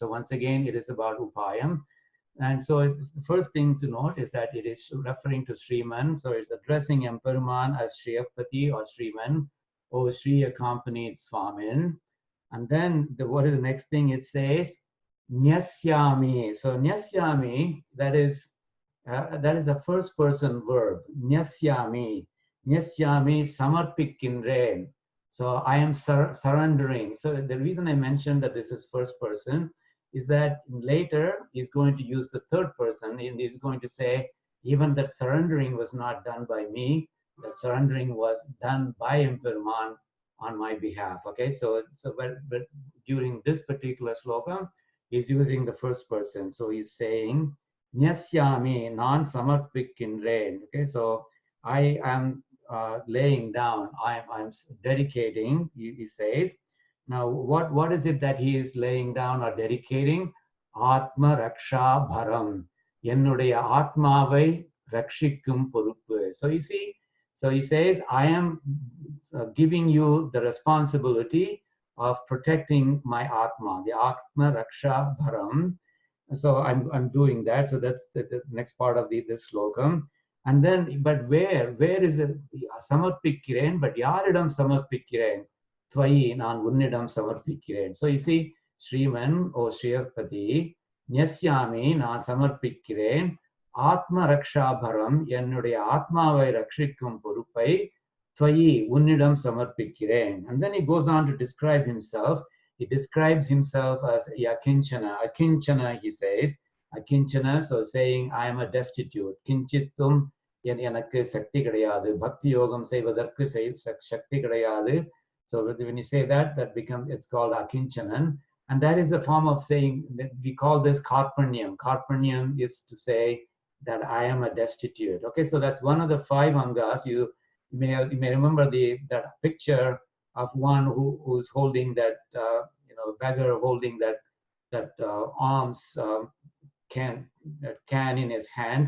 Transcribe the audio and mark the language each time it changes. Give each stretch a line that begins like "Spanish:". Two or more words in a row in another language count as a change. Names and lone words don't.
English: So once again, it is about upayam. And so the first thing to note is that it is referring to Sriman. So it's addressing Emperuman as Shriyapati or Sriman, or Sri accompanied Swamin. And then what is the next thing? It says, Nyasyami. So Nyasyami, that is a first person verb. Nyasyami.
Tamil: ந்யஸ்யாமி சமர்ப்பிக்கிறேன்.
English: So I am surrendering. So the reason I mentioned that this is first person is that later he's going to use the third person, and he's going to say, even that surrendering was not done by me, that surrendering was done by Emperuman on my behalf. Okay, but during this particular sloka, he's using the first person. So he's saying,
Tamil: ந்யஸ்யாமி நான் சமர்ப்பிக்கிறேன்.
English: Okay, so I am laying down, I'm dedicating, he says. Now, what is it that he is laying down or dedicating?
Sanskrit: आत्म रक्षा भरम्.
Tamil: என்னுடைய ஆத்மாவை ரக்ஷிக்கும் பொறுப்பு.
English: So you see, so he says, I am giving you the responsibility of protecting my Atma, the
Sanskrit: आत्म रक्षा भरम्.
English: So I'm doing that. So that's the next part of this slokam. And then, but where is it? Samarpikkiren, but
Tamil: யாரிடம் சமர்ப்பிக்கிறேன்? த்வயி நான் உன்னிடம் சமர்ப்பிக்கிறேன்.
English: So you see,
Tamil: ஸ்ரீமன், ஓ ஸ்ரியபதி, ந்யஸ்யாமி நான் சமர்ப்பிக்கிறேன்,
Sanskrit: आत्म रक्षा भरम्,
Tamil: என்னுடைய ஆத்மாவை ரக்ஷிக்கும் பொறுப்பை, த்வயி உன்னிடம் சமர்ப்பிக்கிறேன்.
English: And then he goes on to describe himself. He describes himself as Yakinchana. Akinchana, he says. Akinchana, so saying, I am a destitute.
Tamil: Kinchittum, எனக்கு சக்தி கிடையாது. பக்தி யோகம் செய்வதற்கு சக்தி கிடையாது.
English: So when you say that becomes, it's called akinchanan. And that is a form of saying, that we call this karpanyam. Karpanyam is to say that I am a destitute. Okay, so that's one of the 5 angas. You may remember that picture of one who's holding that, beggar holding that alms can in his hand.